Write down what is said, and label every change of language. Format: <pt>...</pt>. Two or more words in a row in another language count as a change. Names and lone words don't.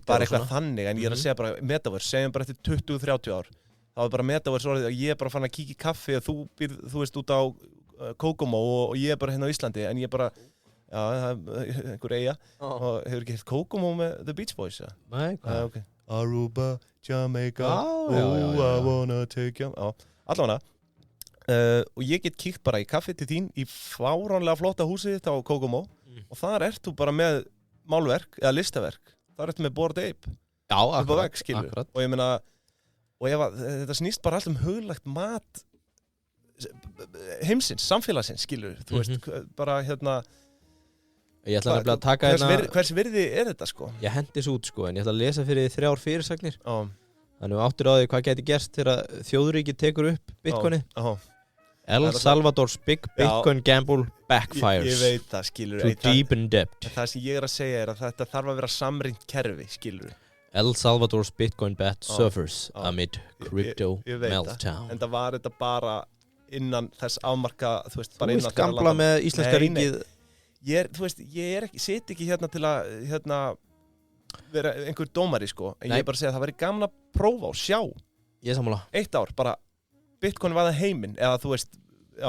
<is>bara eitthvað þannig, en ég er að segja bara Metaverse, segjum bara eftir 20-30 ár, þá er bara Metaverse orðið að ég er bara fann að kíkja í kaffi og þú veist, út á Kokomo og ég er bara hérna á Íslandi, en ég bara, Já, það er einhver eyja og hefur ekki hitt Kokomo með The Beach Boys? Ja? Nei, hvað? Okay. Aruba, Jamaica, já.</is> <en>I wanna take you.</en> <is>Já, allavega. Og ég get kíkt bara í kaffi til þín í fáránlega flotta húsið þitt á Kokomo og þar ert þú bara með málverk eða listaverk. Þar ertu með Bored Ape. Já, akkurat. Og ég meina, þetta snýst bara allt huglagt mat heimsins, samfélagsins, skilur. Þú veist, bara Ég ætla að taka hvers virði þetta, sko? Ég hendi svo út, sko, en ég ætla að lesa fyrir 3 fyrirsagnir. Þannig áttur á því hvað geti gerst þegar þjóðríki tekur upp Bitcoinið.</is> <en>El Salvador's big Bitcoin gamble backfires.</en> <is>Ég veit það, skilur.</is> <en>To deepen debt.</en> <is>Það sem ég að segja að þetta þarf að vera samrýnt kerfi, skilur.</is> <en>El Salvador's Bitcoin bet suffers amid crypto meltdown.</en> <is>En það var þetta bara innan þess afmarka, þú veist, bara innan þeirra landa. Þú veist gamla með íslenska ríkið. Ég sit ekki hérna til að vera einhver dómari, sko. En ég bara segja að það væri gaman að prófa og sjá. Ég sammála. 1 ár, bara Bitcoin var það heiminn, eða þú veist, já.</is>